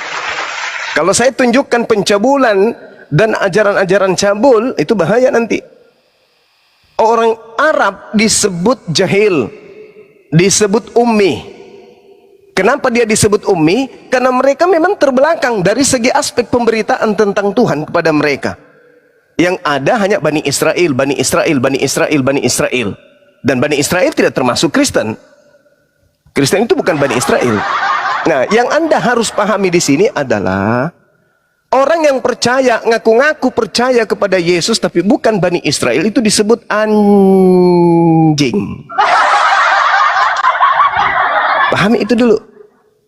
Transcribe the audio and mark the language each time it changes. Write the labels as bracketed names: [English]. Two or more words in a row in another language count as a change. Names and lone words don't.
[Indonesian] Kalau saya tunjukkan pencabulan dan ajaran-ajaran cabul, itu bahaya nanti. Orang Arab disebut jahil, disebut ummi. Kenapa dia disebut ummi? Karena mereka memang terbelakang dari segi aspek pemberitaan tentang Tuhan kepada mereka. Yang ada hanya Bani Israel, Bani Israel, Bani Israel, Bani Israel. Dan Bani Israel tidak termasuk Kristen. Kristen itu bukan Bani Israel. Nah, yang Anda harus pahami di sini adalah orang yang percaya, ngaku-ngaku percaya kepada Yesus tapi bukan Bani Israel itu disebut anjing. Pahami itu dulu.